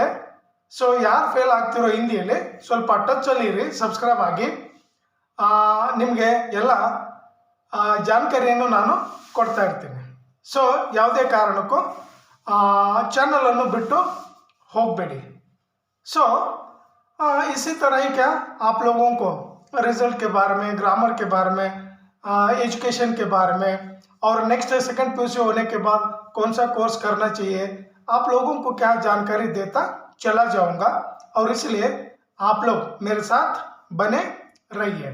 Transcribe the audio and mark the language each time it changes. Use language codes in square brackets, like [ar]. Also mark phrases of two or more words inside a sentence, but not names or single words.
[kn] ಸೊ ಯಾರು ಫೇಲ್ ಆಗ್ತಿರೋ ಹಿಂದಿಯಲ್ಲಿ ಸ್ವಲ್ಪ ಟಚ್ಚಲ್ಲಿ ಇರಿ, ಸಬ್ಸ್ಕ್ರೈಬ್ ಆಗಿ, ನಿಮಗೆ ಎಲ್ಲ ಜಾಣಕಾರಿಯನ್ನು ನಾನು ಕೊಡ್ತಾ ಇರ್ತೀನಿ। ಸೊ ಯಾವುದೇ ಕಾರಣಕ್ಕೂ ಚಾನಲನ್ನು ಬಿಟ್ಟು ಹೋಗಬೇಡಿ। [hi] सो इसी तरह ही क्या आप लोगों को रिजल्ट के बारे में, ग्रामर के बारे में, एजुकेशन के बारे में, और [en] next second PUC [hi] होने के बाद कौन सा कोर्स करना चाहिए, आप लोगों को क्या जानकारी देता चला जाऊंगा, और इसलिए आप लोग मेरे साथ बने रहिए।